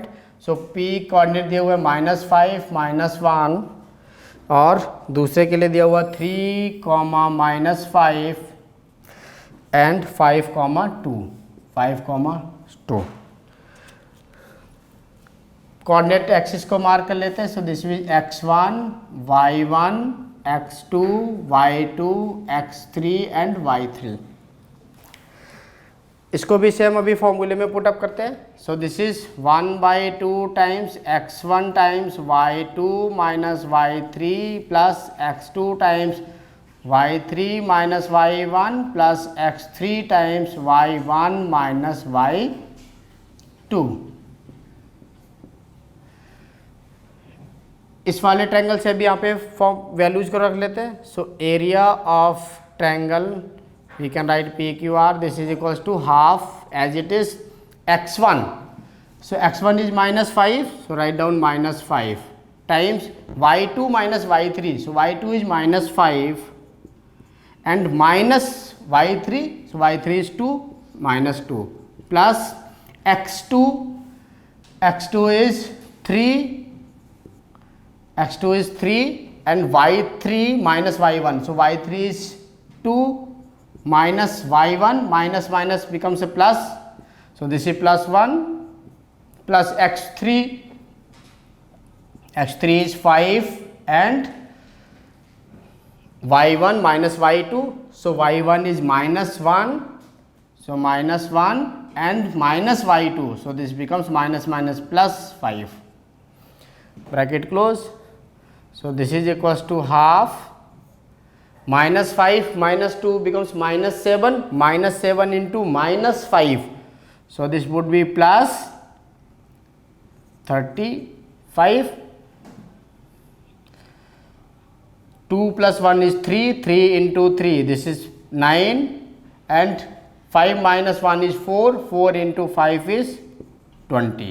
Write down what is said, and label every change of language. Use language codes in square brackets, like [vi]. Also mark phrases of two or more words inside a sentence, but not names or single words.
[hi] सो P कोऑर्डिनेट दिया हुआ है -5 -1 और दूसरे के लिए दिया हुआ 3, -5 एंड 5,2 [en] coordinate axis [hi] को मार्क कर लेते हैं। [en] So this is x1 y1 x2 y2 x3 and y3. [hi] इसको भी सेम अभी फॉर्मूले में पुटअप करते हैं। [en] So this is 1/2 times x1 times y2 minus y3 plus x2 times y3 minus y1 plus x3 times y1 minus y2. [hi] इस वाले ट्रायंगल से भी यहाँ पे वैल्यूज को रख लेते हैं। [en] So area of triangle we can write PQR, this is equals to half as it is x1, so x1 is -5, so write down -5 times y2 minus y3, so y2 is -5 and minus y3, so y3 is 2 -2 plus x2 is 3 and y3 minus y1, so y3 is 2 minus y1, minus becomes a plus, so this is +1 plus x3 is 5 and y1 minus y2, so y1 is -1, so -1 and minus y2, so this becomes minus +5 bracket close. So this is equals to half, -5 -2 becomes -7, -7 into -5, so this would be plus 35, 2 plus 1 is 3, 3 into 3 this is 9 and 5 minus 1 is 4, 4 into 5 is 20.